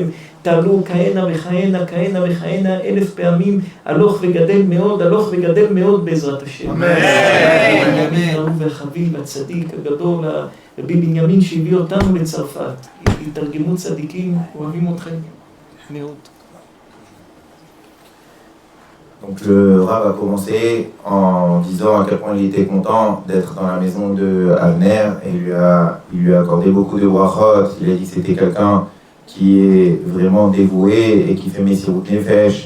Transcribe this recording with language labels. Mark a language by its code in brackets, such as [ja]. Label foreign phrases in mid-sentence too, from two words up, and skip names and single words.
[he] תעלו כהנה וכהנה 1000 פעמים, הלוך וגדל מאוד בעזרת השם. אמן. אמן. אהוב וחביב הצדיק הגדול, רבי בנימין שהביא אותנו לצרפת. התרגמו צדיקים, אוהבים אתכם מאוד. [fr] Donc le Rav a commencé en disant à quel point il était content d'être dans la maison de Avner et il lui a accordé beaucoup de brachot. Il a dit que c'était quelqu'un qui est vraiment dévoué et qui fait [he] מסירות נפש.